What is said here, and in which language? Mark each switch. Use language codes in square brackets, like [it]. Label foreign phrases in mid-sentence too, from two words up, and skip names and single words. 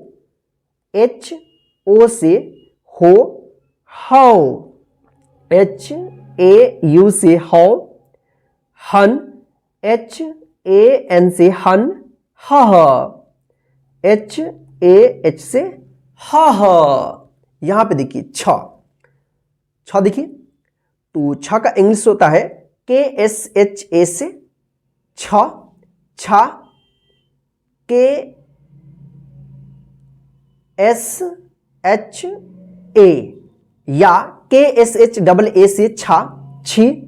[hi] HO से हो, हौ। HAU से हौ, हन। HAN से हन, हह। HAH से हह। यहां पे देखिए छ देखिए, तो छ का इंग्लिश होता है KSHA से छ, छा। KSHA या KSHAA से छा, छी।